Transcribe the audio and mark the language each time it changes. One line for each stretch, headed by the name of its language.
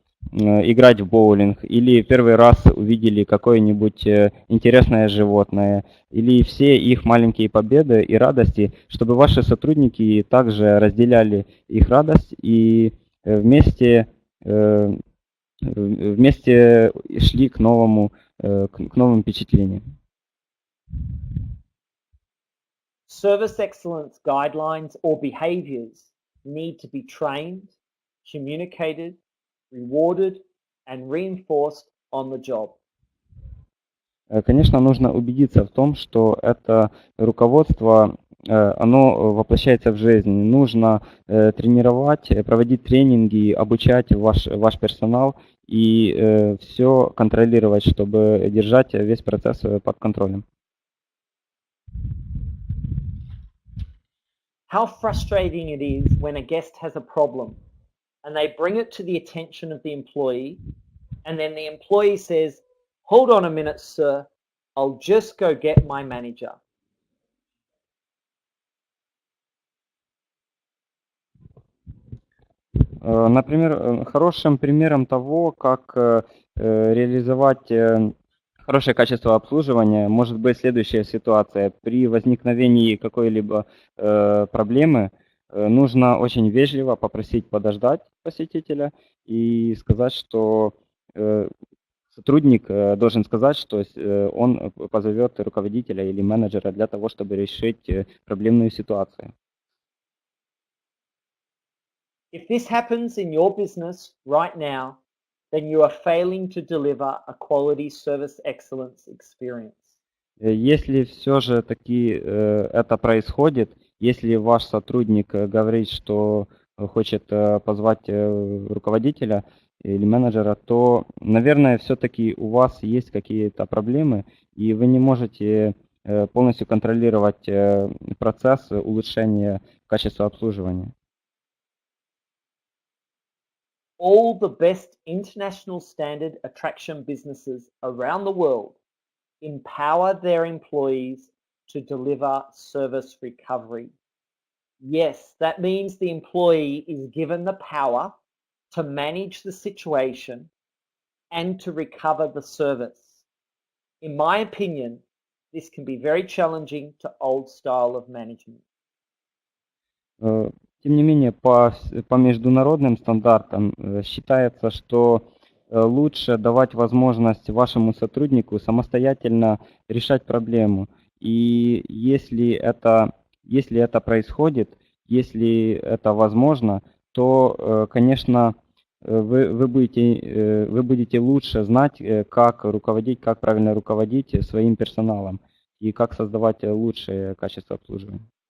Russian: играть в боулинг или первый раз увидели какое-нибудь интересное животное или все их маленькие победы и радости, чтобы ваши сотрудники также разделяли их радость и вместе вместе шли к новым впечатлениям.
English: Service excellence guidelines or behaviors need to be trained, communicated, rewarded, and reinforced on the job.
Russian: Конечно, нужно убедиться в том, что это руководство, оно воплощается в жизнь. Нужно тренировать, проводить тренинги, обучать ваш персонал и все контролировать, чтобы держать весь процесс под контролем.
English: How frustrating it is when a guest has a problem and they bring it to the attention of the employee, and then the employee says, "Hold on a minute, sir, I'll just go get my manager."
Russian: Например, хорошим примером того, как реализовать хорошее качество обслуживания, может быть следующая ситуация. При возникновении какой-либо проблемы нужно очень вежливо попросить подождать посетителя и сказать, что сотрудник должен сказать, что он позовет руководителя или менеджера для того, чтобы решить проблемную ситуацию.
English: If this happens in your business right now, then you are failing to deliver a quality service excellence experience.
Russian: Если все же таки это происходит, если ваш сотрудник говорит, что хочет позвать руководителя или менеджера, то, наверное, все-таки у вас есть какие-то проблемы, и вы не можете полностью контролировать процесс улучшения качества обслуживания.
English: All the best international standard attraction businesses around the world empower their employees to deliver service recovery. Yes, that means the employee is given the power to manage the situation and to recover the service. In my opinion, this can be very challenging to old style of management.
Russian: Тем не менее, по международным стандартам считается, что лучше давать возможность вашему сотруднику самостоятельно решать проблему. И если это происходит, если это возможно, то, конечно, вы будете лучше знать, как руководить, как правильно руководить своим персоналом и как создавать лучшее качество обслуживания.